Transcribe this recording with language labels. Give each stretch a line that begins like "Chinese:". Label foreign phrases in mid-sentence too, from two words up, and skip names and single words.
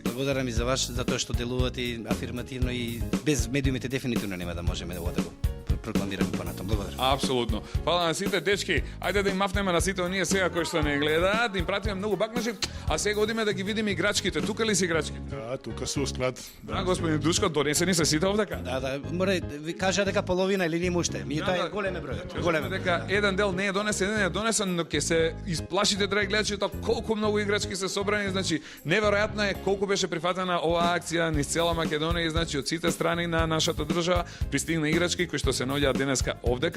Macedonian: Благодарам и за вас, за тоа што делувате афирмативно и без медиумите дефинитивно нема да можеме да го прокламираме понатам. Благодарам. Апсолутно. Фала на сите дечки. Ајде да им мафнеме на сите оние сега кои што не гледаат, да им пратиме многу бакнажи, а сега одиме да ги видиме играчките. Тука ли се играчките?
Serbian: Da, tuka su u sklad.
Macedonian: Да, господин Душко, донесени се сите овдека. Да, мора ви кажа дека половина или нема уште. Меѓутоа е голем број. Голем дека еден дел не е донесен, еден е донесен, но ќе се исплашите, драги гледачи, колку многу играчки се собрани, значи неверојатно е колку беше прифатена оваа акција низ цела Македонија и значи од сите страни на нашата држава пристигна играчки кои што се наоѓаат денеска овдека.